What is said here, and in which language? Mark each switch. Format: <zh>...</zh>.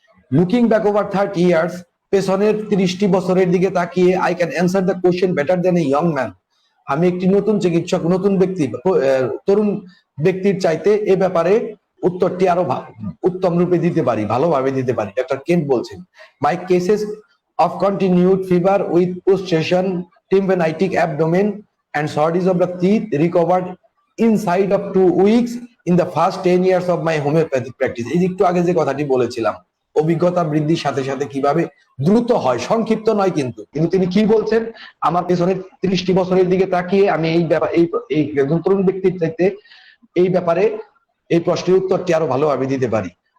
<en>looking back over 30 years,</en> <bn>পেছনের 30টি বছরের দিকে তাকিয়ে,</bn> <en>I can answer the question better than a young man,</en> <bn>আমি একটি নতুন চিকিৎসক, নতুন ব্যক্তি, তরুণ ব্যক্তির চাইতে এ ব্যাপারে উত্তরটি আরো উত্তম রূপে দিতে পারি, ভালোভাবে দিতে পারি। ডক্টর কেন্ট বলছেন,</bn> <en>My cases of continued fever with post session tympanitic abdomen and shortage of the teeth recovered inside of 2 weeks in the first 10 years of my homeopathic practice।</en> <bn>এই যে একটু আগে যে কথাটি বলেছিলাম, অভিজ্ঞতা বৃদ্ধির সাথে সাথে কিভাবে দ্রুত হয়, সংক্ষিপ্ত নয় কিন্তু তিনি কি বলছেন, আমার পেছনের 30টি বছরের দিকে তাকিয়ে আমি এই ব্যাপার এই একজন তরুণ ব্যক্তির চাইতে এই ব্যাপারে এই প্রশ্নের উত্তরটি আরো ভালোভাবে দিতে পারি।</bn>